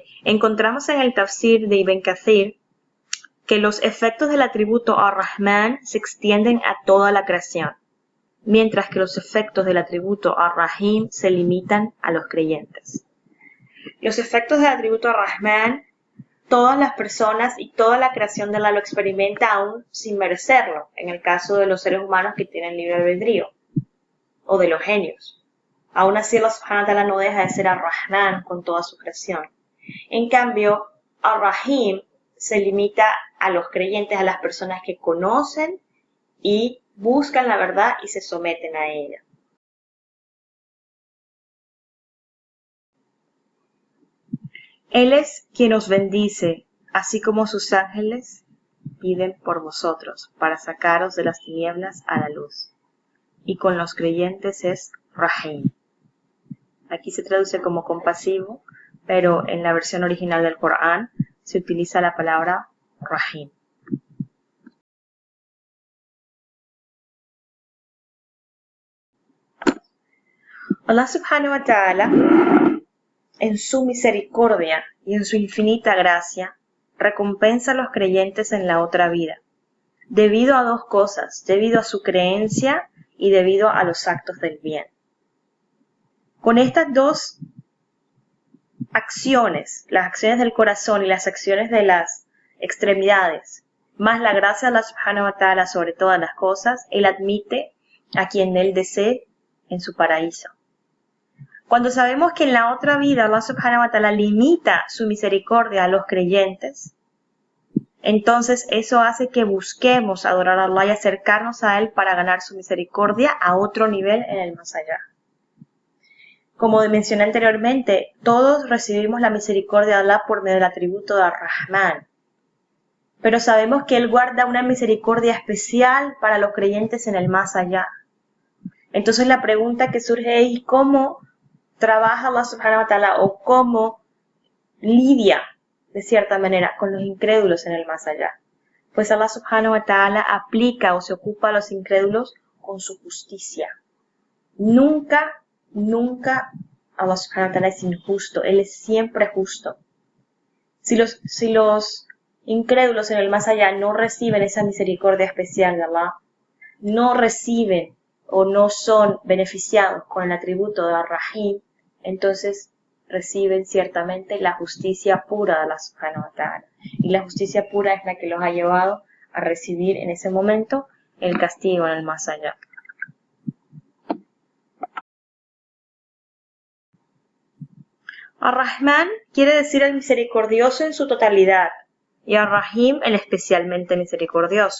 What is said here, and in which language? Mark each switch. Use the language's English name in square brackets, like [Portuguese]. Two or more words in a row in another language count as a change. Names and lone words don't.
[Spanish] Encontramos en el tafsir de Ibn Kathir que los efectos del atributo Ar-Rahman se extienden a toda la creación, mientras que los efectos del atributo Ar-Rahim se limitan a los creyentes. Los efectos del atributo Ar-Rahman, todas las personas y toda la creación de Allah lo experimenta aún sin merecerlo, en el caso de los seres humanos que tienen libre albedrío, o de los genios. Aún así, Allah [Arabic] سبحانه وتعالى [Spanish] no deja de ser Ar-Rahman con toda su creación. En cambio, Ar-Rahim se limita a los creyentes, a las personas que conocen y buscan la verdad y se someten a ella. Él es quien os bendice, así como sus ángeles piden por vosotros, para sacaros de las tinieblas a la luz. Y con los creyentes es Rahim. Aquí se traduce como compasivo, pero en la versión original del Corán se utiliza la palabra Rahim. Allah [Arabic] سبحانه وتعالى, [Spanish] en su misericordia y en su infinita gracia, recompensa a los creyentes en la otra vida, debido a dos cosas, debido a su creencia y debido a los actos del bien. Con estas dos acciones, las acciones del corazón y las acciones de las extremidades, más la gracia de Allah [Arabic] سبحانه وتعالى [Spanish] sobre todas las cosas, Él admite a quien Él desee en su paraíso. Cuando sabemos que en la otra vida Allah [Arabic] سبحانه وتعالى [Spanish] limita su misericordia a los creyentes, entonces eso hace que busquemos adorar a Allah y acercarnos a Él para ganar su misericordia a otro nivel en el más allá. Como mencioné anteriormente, todos recibimos la misericordia de Allah por medio del atributo de Ar-Rahman. Pero sabemos que Él guarda una misericordia especial para los creyentes en el más allá. Entonces la pregunta que surge es, ¿cómo trabaja Allah [Arabic] سبحانه وتعالى [Spanish] o cómo lidia de cierta manera con los incrédulos en el más allá? Pues Allah [Arabic] سبحانه وتعالى [Spanish] aplica o se ocupa a los incrédulos con su justicia. Nunca Allah [Arabic] سبحانه وتعالى [Spanish] es injusto, Él es siempre justo. Si los incrédulos en el más allá no reciben esa misericordia especial de Allah, no reciben o no son beneficiados con el atributo de Ar-Rahim, entonces reciben ciertamente la justicia pura de Allah [Arabic] سبحانه وتعالى. [Spanish] Y la justicia pura es la que los ha llevado a recibir en ese momento el castigo en el más allá. Ar-Rahman quiere decir el misericordioso en su totalidad y Ar-Rahim el especialmente misericordioso.